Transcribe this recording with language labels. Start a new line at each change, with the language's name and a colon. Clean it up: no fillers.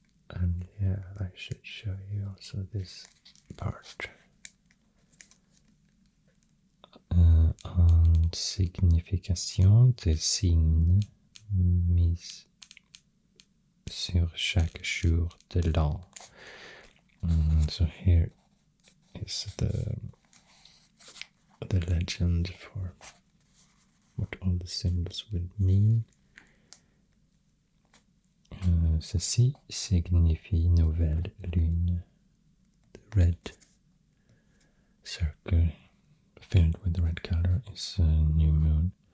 English: And yeah, I should show you also this part.
French: En signification des signes mis sur chaque jour de l'an.
English: So here is the legend for what all the symbols will mean.
French: Ceci signifie nouvelle lune.
English: The red circle filled with the red color is a new moon.